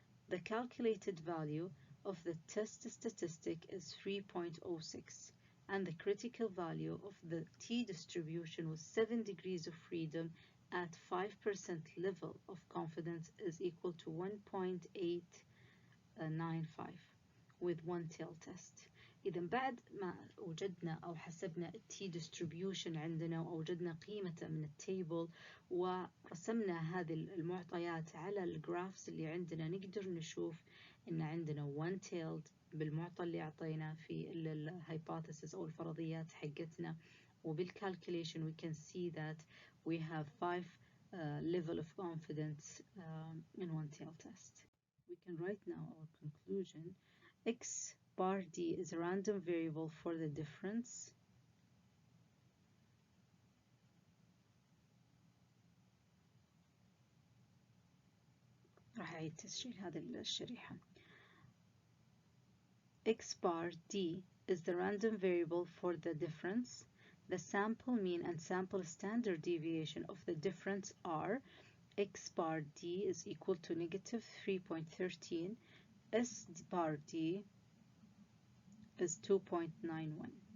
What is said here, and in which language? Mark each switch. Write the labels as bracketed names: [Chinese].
[English] The calculated value of the test statistic is 3.06 and the critical value of the T distribution with 7 degrees of freedom at 5% level of confidence is equal to 1.895 with one tail test. [Arabic] إذا بعد ما وجدنا أو حسبنا التي distribution عندنا وأوجدنا قيمته من التيبل ورسمنا هذه المعطيات على الجرافس اللي عندنا، نقدر نشوف إن عندنا one tailed بالمعطى اللي أعطينا في الهايبوثيسيس أو الفرضيات حقتنا، وبالcalculation [English] we can see that we have 5 level of confidence in one tail test. We can write now our conclusion. X bar D is a random variable for the difference. [Arabic] راح أعيد تسجيل هذه الشريحة. [English] X bar D is the random variable for the difference. The sample mean and sample standard deviation of the difference are X bar D is equal to negative 3.13. S bar D is 2.91.